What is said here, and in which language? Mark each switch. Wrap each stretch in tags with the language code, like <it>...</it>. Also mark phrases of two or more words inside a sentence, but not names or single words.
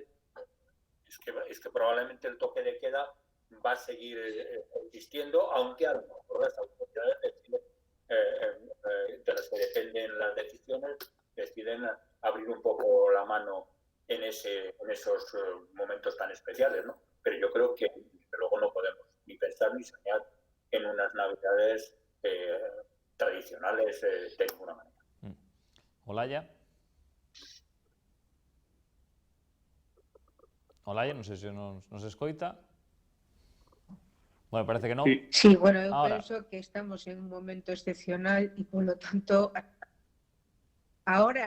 <es>Es que probablemente el toque de queda va a seguir existiendo, aunque a lo mejor las autoridades deciden, de las que dependen las decisiones, deciden abrir un poco la mano en esos momentos tan especiales, ¿no? Pero yo creo que luego no podemos ni pensar ni soñar en unas Navidades tradicionales de ninguna manera. Olaya.</es> <gl>Olaya, non sei se nos escoita. Bueno, parece que non. Sí, bueno, eu Ahora. penso que estamos en un momento excepcional e, polo tanto, ahora...</gl>